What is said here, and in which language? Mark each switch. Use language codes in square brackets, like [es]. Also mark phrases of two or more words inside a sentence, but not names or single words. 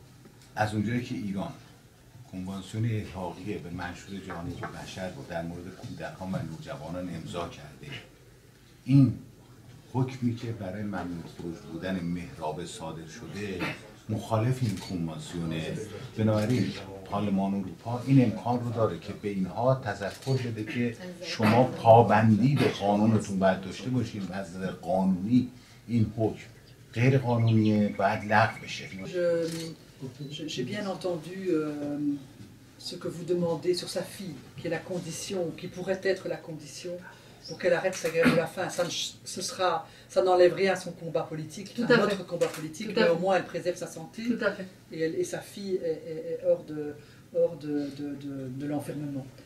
[fa] از اونجایی که ایران کنوانسیون الحاقیه به منشور جهانی بشر در مورد کودکان و نوجوانان امضا کرده، این حکمی که برای ممنوع خروج بودن مهراب صادر شده مخالف این کنوانسیونه. بنابراین پارلمان اروپا این امکان رو داره که به اینها تذکر بده که شما پابندی به قانونتون باید داشته باشین و از نظر قانونی این حکم غیر قانونیه، باید لغو بشه. [fr] J'ai bien entendu ce que vous demandez sur sa fille, qui est la condition, qui pourrait être la condition pour qu'elle arrête sa grève de la faim. Ça n'enlève rien à son combat politique, à notre combat politique, mais au moins elle préserve sa santé et sa fille est hors de l'enfermement.